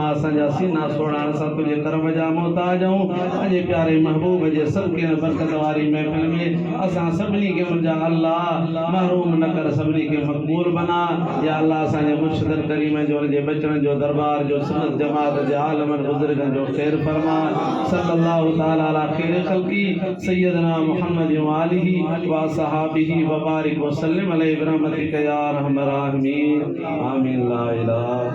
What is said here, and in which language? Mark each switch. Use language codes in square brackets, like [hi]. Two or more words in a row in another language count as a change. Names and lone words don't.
[sd] असांजा सीना सोड़ा असां तुंहिंजे करम जा मोहताज आहियूं। पंहिंजे प्यारे महबूब जे सदक़े बरकत वारी महफ़िल में असां सभिनी खे मुंहिंजा अल्लाह महरूम न कर सभिनी खे मक़बूल बना। [ar] يا الله [sd] असांजे मुर्शिद करीम जो उनजे बचड़नि जो दरबार जो सुन्नत जमात जे आलमनि बुज़ुर्गनि जो ख़ैर फरमा। [ar] صلى الله تعالى على خير خلقه سيدنا محمد وآله وأصحابه وبارك وسلم عليه برحمتك يا أرحم الراحمين. آمين لا إله